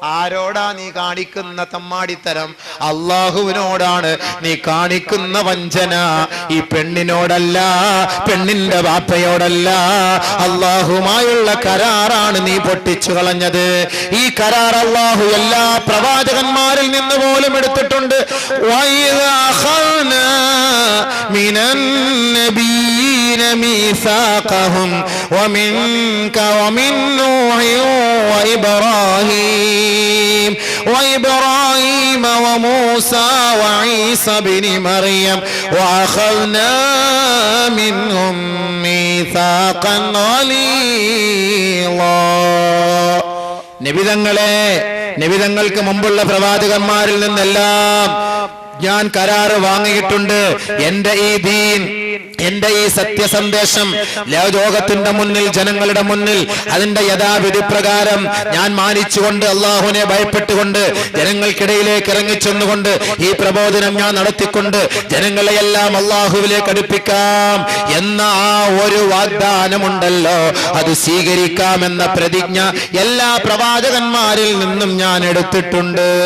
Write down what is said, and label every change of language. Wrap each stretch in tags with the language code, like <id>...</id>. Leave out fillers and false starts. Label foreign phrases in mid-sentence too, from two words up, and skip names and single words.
<ml>ആരോടാ നീ കാണിക്കുന്ന തമ്മാടിത്തരം? അള്ളാഹുവിനോടാണ് നീ കാണിക്കുന്ന വഞ്ചന. ഈ പെണ്ണിനോടല്ല, പെണ്ണിന്റെ വാപ്പയോടല്ല, അള്ളാഹുമായുള്ള കരാറാണ് നീ പൊട്ടിച്ചു കളഞ്ഞത്. ഈ കരാർ അള്ളാഹു എല്ലാ പ്രവാചകന്മാരിൽ നിന്ന് പോലും എടുത്തിട്ടുണ്ട്.</ml> <ar>ميثاقهم ومنك ومن نوح وإبراهيم وموسى وعيسى بن مريم وأخذنا منهم ميثاقا غليظا.</ar> <ml>നബിതങ്ങൾക്ക് മുമ്പുള്ള പ്രവാചകന്മാരിൽ നിന്നെല്ലാം ഞാൻ കരാറ് വാങ്ങിയിട്ടുണ്ട്. എന്റെ ഈ ദീൻ, എന്റെ ഈ സത്യസന്ദേശം ലോകത്തിന്റെ മുന്നിൽ, ജനങ്ങളുടെ മുന്നിൽ അതിന്റെ യഥാവിധി പ്രകാരം ഞാൻ മാനിച്ചുകൊണ്ട്, അള്ളാഹുവിനെ ഭയപ്പെട്ടുകൊണ്ട്, ജനങ്ങൾക്കിടയിലേക്ക് ഇറങ്ങിച്ചെന്നുകൊണ്ട് ഈ പ്രബോധനം ഞാൻ നടത്തിക്കൊണ്ട് ജനങ്ങളെയെല്ലാം അള്ളാഹുവിലേക്ക് അടുപ്പിക്കാം എന്ന ആ ഒരു വാഗ്ദാനമുണ്ടല്ലോ, അത് സ്വീകരിക്കാമെന്ന പ്രതിജ്ഞ എല്ലാ പ്രവാചകന്മാരിൽ നിന്നും ഞാൻ എടുത്തിട്ടുണ്ട്.</ml>